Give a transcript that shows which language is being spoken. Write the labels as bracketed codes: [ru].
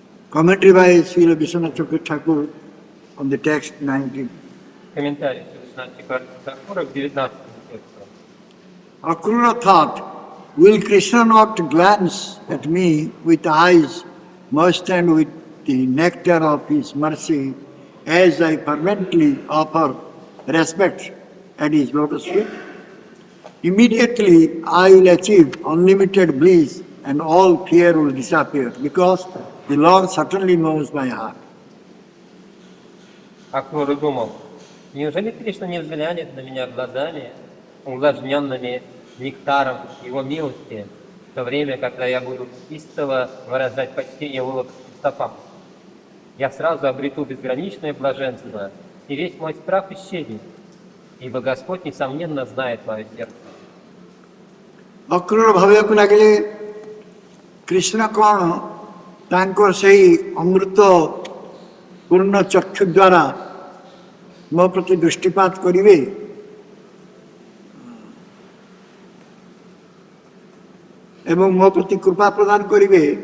[en] Commentary by Srila Vishwanath Thakur on the text 19. [ru] Комментарий Вишванатха Тхакура к 19 тексту. [en] Akrura thought, will Krishna not glance at me with eyes moistened with the nectar of his mercy as I fervently offer respect at his lotus feet? Immediately I will achieve unlimited bliss and all fear will disappear because the Lord certainly knows my heart. [ru] Акрура думал, неужели Кришна не взглянет на меня глазами, увлажненными нектаром Его милости, в то время, когда я буду истово выражать почтение Его лотосным стопам? Я сразу обрету безграничное блаженство, и весь мой страх исчезнет, ибо Господь, несомненно, знает мое сердце. [or] Akrura ଭାବିବାକୁ ଲାଗିଲେ କୃଷ୍ଣ କ'ଣ ତାଙ୍କର ସେହି ଅମୃତ ପୂର୍ଣ୍ଣ ଚକ୍ଷୁ ଦ୍ୱାରା ମୋ ପ୍ରତି ଦୃଷ୍ଟିପାତ କରିବେ ଏବଂ ମୋ ପ୍ରତି କୃପା ପ୍ରଦାନ କରିବେ।